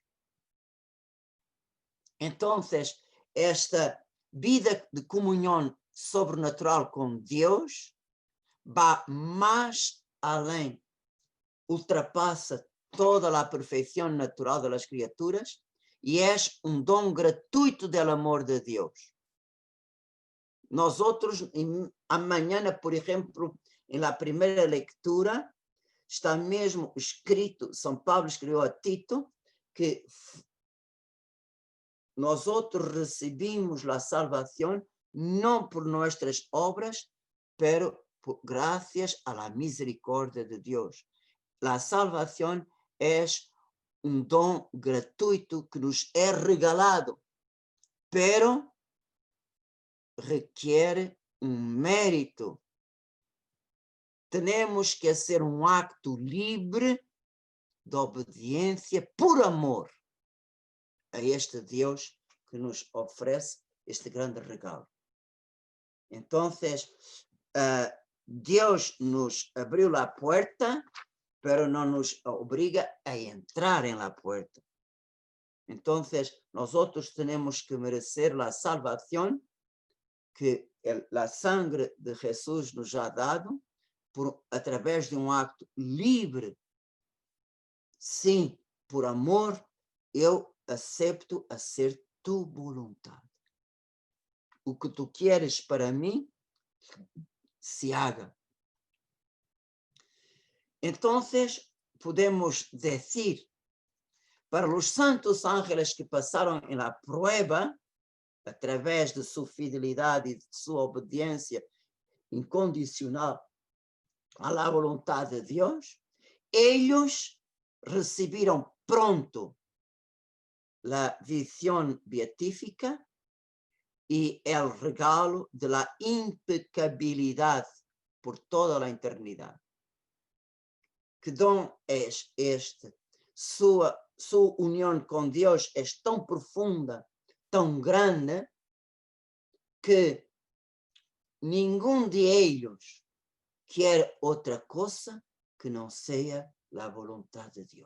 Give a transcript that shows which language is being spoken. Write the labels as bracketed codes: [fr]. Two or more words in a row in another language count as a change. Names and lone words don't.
[es] Entonces, esta vida de comunión sobrenatural con Dios va más [pt] além, ultrapasa [es] toda la perfección natural de las criaturas y es un don gratuito del amor de Dios. Nosotros, mañana, por ejemplo, en la primera lectura, [pt] está mesmo escrito, São Paulo escreveu a Tito, que nós outros recebimos a salvação não por nossas obras, pero graças à misericórdia de Deus. A salvação é um dom gratuito que nos é regalado, pero requer mérito. Temos que hacer um acto livre de obediência por amor a este Deus que nos oferece este grande regalo. Então, Deus nos abriu a porta, pero não nos obriga a entrar em [es] la puerta. [pt] Então, nós outros temos que merecer a salvação que a sangre de Jesus nos [es] ha dado [pt] através de acto livre. Sim, por amor, eu acepto a ser tu vontade. O que tu queres para mim, [es] se haga. Entonces, podemos decir, para los santos ángeles que [pt] passaram na prueba, através de sua fidelidade e de sua obediência incondicional à vontade de Deus, eles receberam pronto a visão beatífica e o regalo de la impecabilidade por toda a eternidade. Que dom é este? Sua união com Deus é tão profunda, tão grande, que nenhum de eles quer outra coisa que não seja a vontade de Deus.